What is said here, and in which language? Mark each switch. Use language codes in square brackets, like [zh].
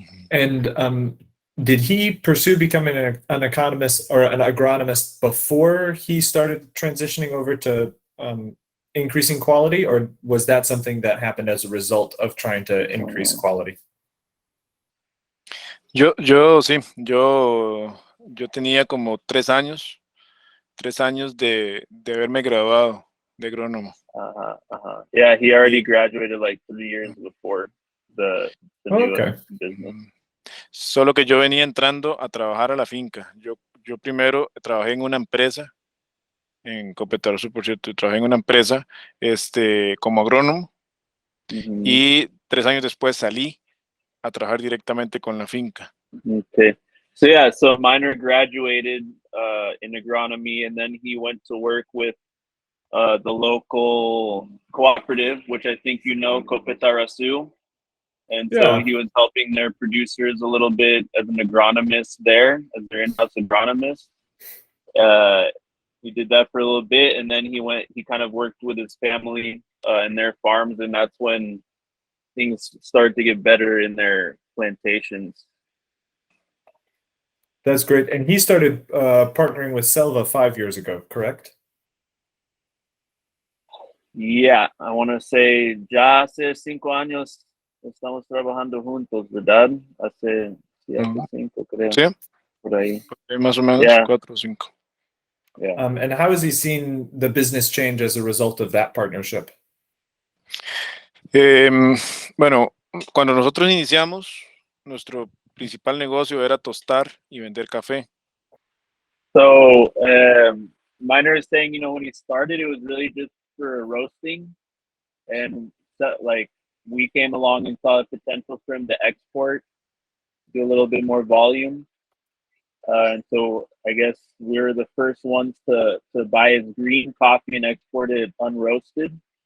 [en] And did he pursue becoming an economist or an agronomist before he started transitioning over to increasing quality, or was that something that happened as a result of trying to increase quality? [es] Yo tenía como 3 años de haberme graduado de agrónomo. [en] Yeah, he already graduated like 3 years before the new business. [es] Solo que yo venía entrando a trabajar a la finca. Yo primero trabajé en una empresa, en Tarrazu, por cierto, trabajé en una empresa como agrónomo, y 3 años después salí a trabajar directamente con la finca. [en] Okay. So yeah, so Minor graduated in agronomy, and then he went to work with the local cooperative, which I think you know, Tarrazu. And so Yeah, he was helping their producers a little bit as an agronomist there, as their in-house agronomist. Uh, he did that for a little bit, and then he kind of worked with his family and their farms, and that's when things started to get better in their plantations. that's great. And he started partnering with Selva 5 years ago, correct? Yeah, I want to say [es] ya hace 5 años estamos trabajando juntos, ¿verdad? Sí, hace Ujú. 5, creo, Sí, por ahí. más o menos [en] Yeah, [es] 4 o 5. [en] yeah. And how has he seen the business change as a result of that partnership? [es] Bueno, cuando nosotros iniciamos, nuestro principal negocio era tostar y vender café. [en] So, Minor is saying, when he started, it was really just for roasting, and like we came along and saw the potential for him to export, do a little bit more volume. And so I guess we were the first ones to buy his green coffee and export it unroasted.